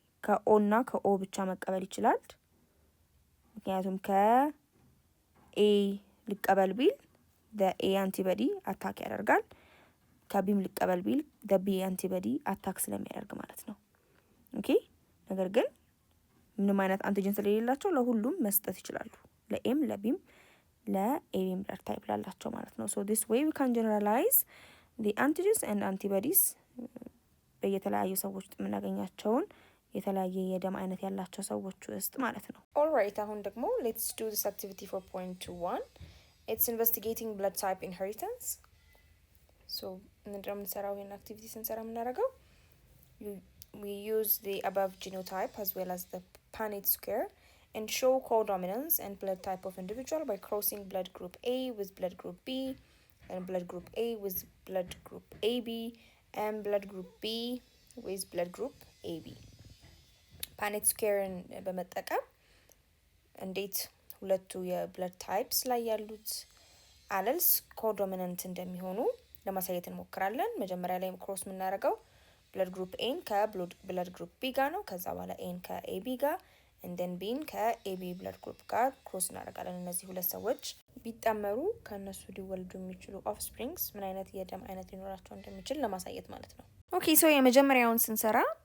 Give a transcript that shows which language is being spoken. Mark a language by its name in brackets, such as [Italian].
[Amharic] ከኦ እና ከኦ ብቻ መቀበል ይችላል። ምክንያቱም ከኤ ሊቀበል ቢል the አንቲባዲ አታክ ያደርጋል። ከቢም ሊቀበል ቢል the አንቲባዲ አታክ ስለሚያደርግ ማለት ነው። ኦኬ ነገር ግን ምንም አይነት አንቲጂን ስለሌላቸው ለሁሉም መስጠት ይችላሉ። ለኤም ለቢም ለኤቢም ብለድ ታይፕ ላላቸው ማለት ነው። [English] so this way we can generalize the antigens and antibodies [Amharic] በየተለያዩ ሰዎች የምናገኛቸውን የተለያየ የደም አይነት ያላቸው ሰዎች ውስጥ ማለት ነው። alright አሁን ደግሞ [English] let's do this activity for point 1. it's investigating blood type inheritance. [Amharic] so ምንድነው የምንሰራው? ይሄን አክቲቪቲ ስንሰራ የምናደርገው [English] we use the above genotype as well as the Punnett square and show codominance and blood type of individual by crossing blood group A with blood group B and blood group A with blood group AB and blood group B with blood group AB. [Amharic] Punnett square በመጠቀም እንዴት ሁለቱ የብለድ ታይፕስ ላይ ያሉት አለልስ ኮዶሚናንት እንደሚሆኑ ለማሳየት እንሞክራለን። መጀመሪያ ላይ ክሮስ የምናደርገው ብለድ ግሩፕ ኤን ከብለድ ግሩፕ ቢ ጋር ነው። ከዛ በኋላ ኤን ከኤቢ ጋር እንደን ቢን ከኤቢ ብለድ ግሩፕ ጋር ክሮስ እናደርጋለን። እነዚህ ሁለት ሰዎች ቢጣመሩ ከነሱ ሊወልዱ የሚችሉ ኦፍስፕሪንግስ ምን አይነት የደም አይነት ሊኖራቸው እንደሚችል ለማሳየት ማለት ነው። ኦኬ ሶ የመጀመሪያውን ስንሰራ